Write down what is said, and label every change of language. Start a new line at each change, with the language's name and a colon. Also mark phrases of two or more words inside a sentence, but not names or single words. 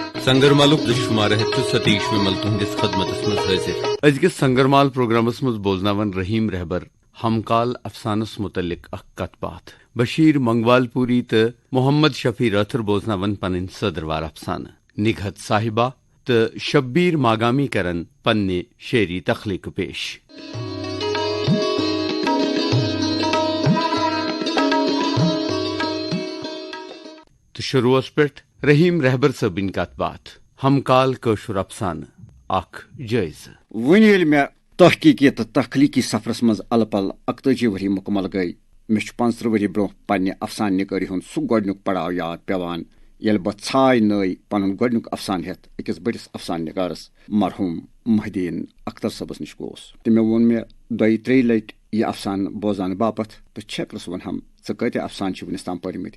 Kashmiri: سنگرمالُک دششمار ہیتھ ستیش ومل تہندس خدمتس مز حاضر. ازکس سنگرمال پروگرامس مز بوزناون رحیم رہبر ہم کال افسانس متعلق اخ کت بات. بشیر منگوال پوری تو محمد شفیع راتھر بوزناون پنن صدروار افسانہ. نگہت صاحبہ تو شبیر ماگامی کرن پنہ شعری تخلیق پیش. تو شروع پہ رحیم رہبر صبن کت بات. ہم کال کشر افسانہ اخ جائزہ. ون یل میں تحقیقی تو تخلیقی سفرس مز ال پل 41 وری مکمل گئی. مے 15 وری برو پنہ افسانہ نگاری ہند سہ گۄڈنیُک پڑاؤ یاد پیوان یل بہ ژھاے نٲے پنن گۄڈنیُک افسانہ ہیتھ أکِس بٔڑِس افسانہ نگارس مرحوم محی الدین اختر صٲبس نش گوس. تہٕ مےٚ ووٚن مےٚ 2-3 لٹہِ یہ افسانہ بوزانہٕ باپتھ تہٕ چھیکرس ونہم ژٕ کۭتیاہ افسانہ چھِ ونس تام پٔرمٕتۍ.